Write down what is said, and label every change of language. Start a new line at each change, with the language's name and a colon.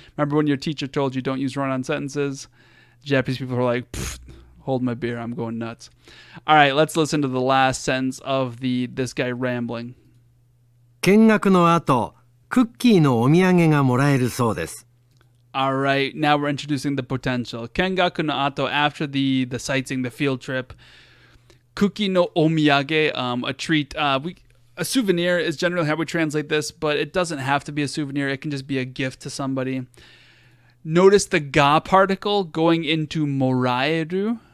English: Remember when your teacher told you don't use run-on sentences? Japanese people are like, hold my beer, I'm going nuts. All right, let's listen to the last sentence of this guy rambling.
Japanese: 見学の後、クッキーのお土産がもらえるそうです。
English: All right, now we're introducing the potential. Kengaku no ato, after the sightseeing, the field trip. Kuki no omiyage, a treat. A souvenir is generally how we translate this, but it doesn't have to be a souvenir. It can just be a gift to somebody. Notice the ga particle going into moraeru.